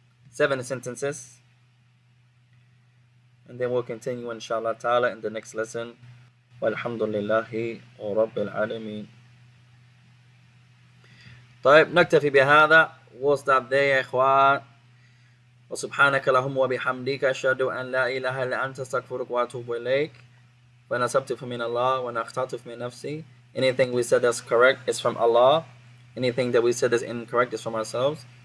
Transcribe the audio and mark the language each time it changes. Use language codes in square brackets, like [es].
[en] 7 sentences. And then we'll continue inshallah ta'ala in the next lesson. Walhamdulillahi Rabbil Alameen. [ar] طيب نكتفي بهذا. [en] We'll stop there يا إخوان. [ar] وسبحانك اللهم وبحمدك أشهد أن لا إله إلا أنت أستغفرك وأتوب إليك. وأنا أصبت فمن الله وأنا أخطأت من نفسي. [en] Anything we said that's correct is from Allah. Anything that we said is incorrect is from ourselves.